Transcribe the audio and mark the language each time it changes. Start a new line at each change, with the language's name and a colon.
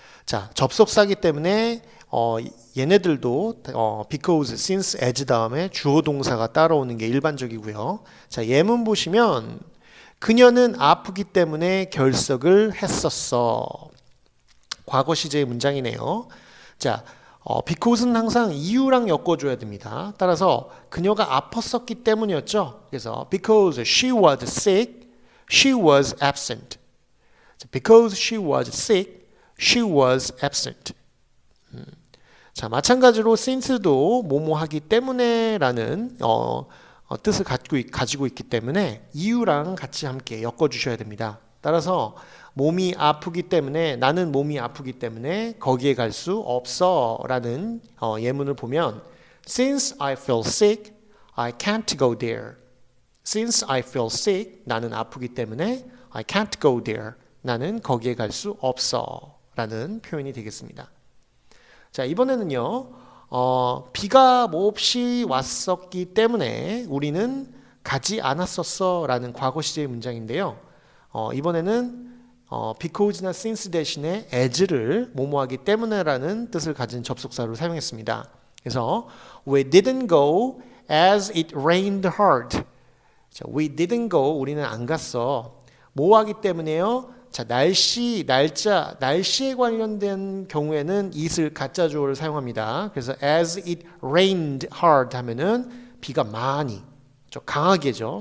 Korean: 자, 접속사이기 때문에 얘네들도 because, since, as 다음에 주어 동사가 따라오는 게 일반적이고요. 자, 예문 보시면 그녀는 아프기 때문에 결석을 했었어. 과거 시제의 문장이네요. 자, because는 항상 이유랑 엮어줘야 됩니다. 따라서 그녀가 아팠었기 때문이었죠.
English: 그래서 because she was sick, she was absent. Because she was sick, she was absent.
Korean: 자, 마찬가지로 since도 뭐뭐 하기 때문에라는 뜻을 가지고 있기 때문에 이유랑 같이 함께 엮어주셔야 됩니다. 따라서 몸이 아프기 때문에 나는 몸이 아프기 때문에 거기에 갈 수 없어 라는 예문을 보면
English: Since I feel sick, I can't go there. Since I feel sick,
Korean: 나는 아프기 때문에
English: I can't go there.
Korean: 나는 거기에 갈 수 없어 라는 표현이 되겠습니다. 자, 이번에는요. 비가 몹시 왔었기 때문에 우리는 가지 않았었어 라는 과거 시제의 문장인데요. 이번에는 because나 since 대신에 as를 뭐뭐하기 때문에라는 뜻을 가진 접속사로 사용했습니다.
English: 그래서 we didn't go as it rained hard.
Korean: 자,
English: we didn't go
Korean: 우리는 안 갔어. 뭐하기 때문에요? 자, 날씨에 관련된 경우에는 it을 가짜 주어를 사용합니다. 그래서
English: as it rained hard
Korean: 하면은 비가 많이 강하게죠.